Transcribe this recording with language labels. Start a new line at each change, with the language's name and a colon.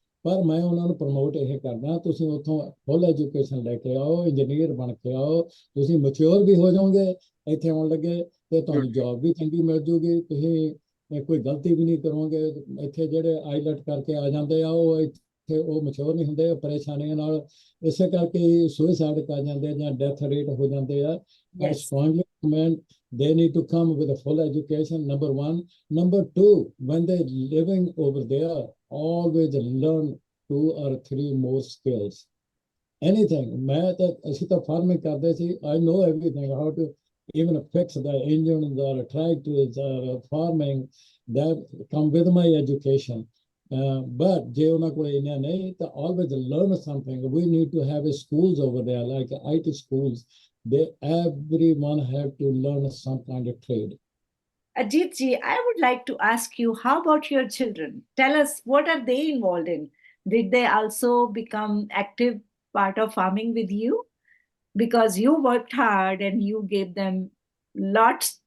Punjabi: ਪਰ ਮੈਂ ਉਹਨਾਂ ਨੂੰ ਪ੍ਰਮੋਟ ਇਹ ਕਰਦਾ, ਤੁਸੀਂ ਉੱਥੋਂ ਫੁੱਲ ਐਜੂਕੇਸ਼ਨ ਲੈ ਕੇ ਆਓ, ਇੰਜੀਨੀਅਰ ਬਣ ਕੇ ਆਓ, ਤੁਸੀਂ ਮੈਚਿਓਰ ਵੀ ਹੋ ਜਾਓਗੇ ਇੱਥੇ ਆਉਣ ਲੱਗੇ, ਤੇ ਤੁਹਾਨੂੰ ਜੌਬ ਵੀ ਚੰਗੀ ਮਿਲ ਜੂਗੀ, ਤੁਸੀਂ ਕੋਈ ਗਲਤੀ ਵੀ ਨਹੀਂ ਕਰੋਗੇ। ਇੱਥੇ ਜਿਹੜੇ ਆਈਲੈਟ ਕਰਕੇ ਆ ਜਾਂਦੇ ਆ, ਉਹ ਇੱਥੇ ਉਹ ਮੈਚਿਓਰ ਨਹੀਂ ਹੁੰਦੇ, ਪਰੇਸ਼ਾਨੀਆਂ ਨਾਲ, ਇਸੇ ਕਰਕੇ ਸੁਸਾਈਡ ਕਰ ਜਾਂਦੇ, ਜਾਂ ਡੈਥ ਰੇਟ ਹੋ ਜਾਂਦੇ ਆ।
English: I strongly recommend they need to come with a full education, number one. Number two, when they're living over there, always learn 2 or 3 more skills. Anything.
Hindi: मैं तो ऐसी तो farming करते थे,
English: I know everything, how to even fix the engines or tractors or farming, that come with my education. But
Punjabi: ਜੇ ਉਹਨਾਂ ਕੋਲ ਇਹਨਾਂ ਨਹੀਂ, ਤਾਂ
English: always learn something. We need to have schools over there, like IT schools. Everyone have to learn some kind of trade. Ajit ji, I would like to ask you, how about your children? Tell us, what are they involved in? Did they also become active part of farming with you? Because you worked hard and you gave them lots